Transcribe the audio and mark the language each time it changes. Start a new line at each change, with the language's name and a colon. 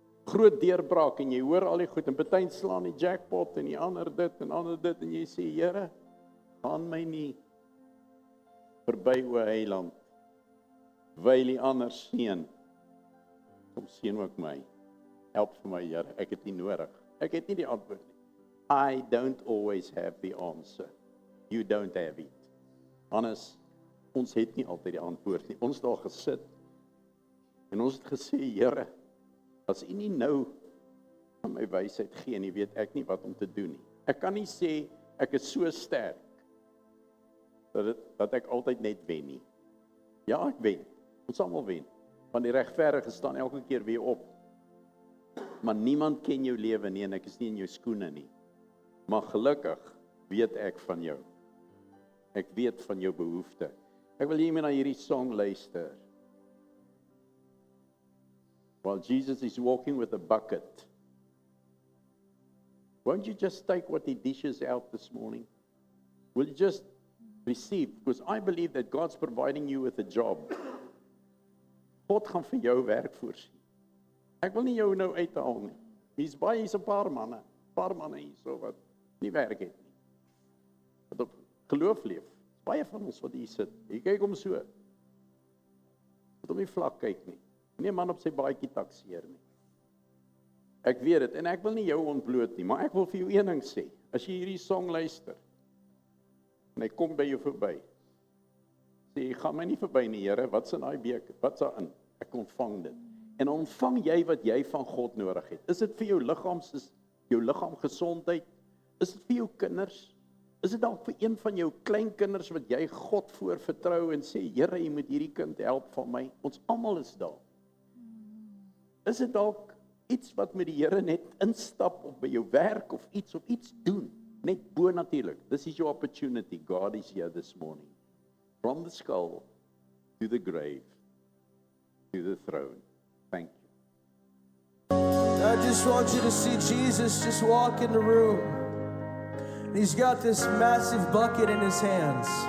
Afrikaans: Groot deurbraak en jy hoor al die goed en party slaan die jackpot en die ander dit en ander dit en jy sê, Here, gaan my nie verby o Heiland. Wyl die ander seën. Kom seën ook my. Help vir my, Here. Ek het nie nodig. Ek het nie die antwoord nie.
English: I don't always have the answer. You don't have it.
Afrikaans: Anders, ons het nie altyd die antwoord nie. Ons daar gesit en ons het gesê, Here, as U nie nou aan my wysheid gee nie, weet ek nie wat om te doen nie. Ek kan nie sê ek is so sterk dat ek altyd net wen nie. Ja, ek wen. Ons almal wen. Want die regverdige staan elke keer weer op. Maar niemand ken jou lewe nie en ek is nie in jou skoene nie. Maar gelukkig weet ek van jou. Ek weet van jou behoefte. Ek wil hiermee na hierdie song luister.
English: While Jesus is walking with a bucket, won't you just take what He dishes out this morning? Will you just receive? Because I believe that God's providing you with a job.
Afrikaans: God gaan vir jou werk voorsien. Ek wil nie jou nou uithaal nie. Hier's 'n paar manne hierso wat nie werk het nie. Wat op geloof leef. Baie van ons wat hier sit. Jy kyk hom so. Wat om nie vlak kyk nie. Nie 'n man op sy baadjie takseer nie. Ek weet dit en ek wil nie jou ontbloot nie, maar ek wil vir jou een ding sê. As jy hierdie song luister en hy kom by jou verby. Sê, gaan my nie verby nie, Here, wat's in daai beker? Wat's daarin? Ek ontvang dit. En ontvang jy wat jy van God nodig het. Is dit vir jou liggaam gesondheid? Is dit vir jou kinders? Is dit dalk vir een van jou kleinkinders wat jy God voor vertrou en sê, Here, jy moet hierdie kind help van my? Ons almal is daar. Is dit dalk iets wat met die Here net instap of by jou werk of iets doen? Net bo natuurlik.
English: This is your opportunity. God is here this morning. From the skull to the grave to the throne. Thank you. I just want you to see Jesus just walk in the room. And He's got this massive bucket in His hands.